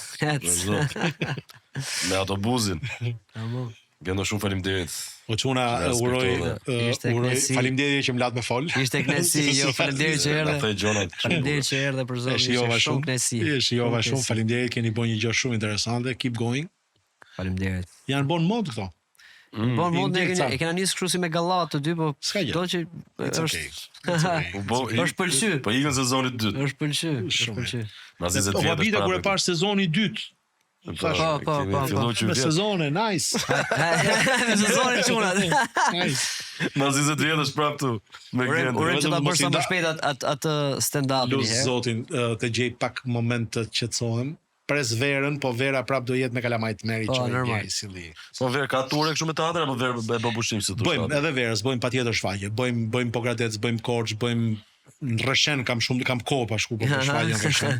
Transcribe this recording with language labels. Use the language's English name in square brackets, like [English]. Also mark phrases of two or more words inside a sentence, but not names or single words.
[Albanian] me autobusin. Gjendo shumë faleminderit. Po çuna uroj faleminderit që më lat me fol. Ishte kënaqësi, jo faleminderit që erdhe. Faleminderit që erdhe për zonë. Ishte shumë kënaqësi. Shijova shumë, faleminderit, keni bën një gjë shumë interesante. [English] Keep going. [Albanian] Faleminderit. Janë bon mod këto. Bon mod e kena nisë kështu si me gallat të dy, po do që është pëlqy. Po ikën sezoni 2. Është pëlqy. Mazi 20 vjet. Po vite kur e pash sezoni 2. Po. Me sezone, nice. Me sezone çuna. Nice. Mazi 20 vjet është prapë tu. Me gjendje. Urojmë që ta bësh sa më shpejt atë stand-up-in. Lut zotin të gjej pak moment të qetësohem. pres verën, po vera prap do jetë me kalamajt meri Po, çoj normal. silli. Po ver ka ture kështu me teatr apo ver e bë pushim si thosh. Bëjmë edhe verës, bëjmë patjetër shfaqje, bëjmë Pogradec, bëjmë Korç, bëjmë në Rreshen kam kohë pa shku për shfaqje në Rreshen.